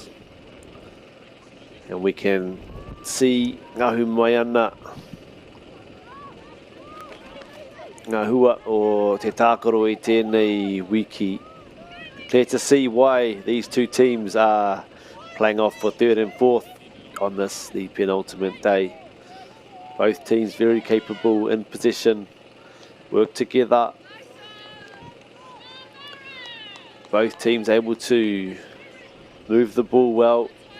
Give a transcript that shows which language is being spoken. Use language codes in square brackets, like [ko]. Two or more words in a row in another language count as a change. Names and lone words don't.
[mi] And we can see ngahu mai ana, ngahua o te tākaro i tēnei wiki. [en] Clear to see why these two teams are playing off for third and fourth on this, the penultimate day. Both teams very capable in possession, work together. Both teams able to move the ball well.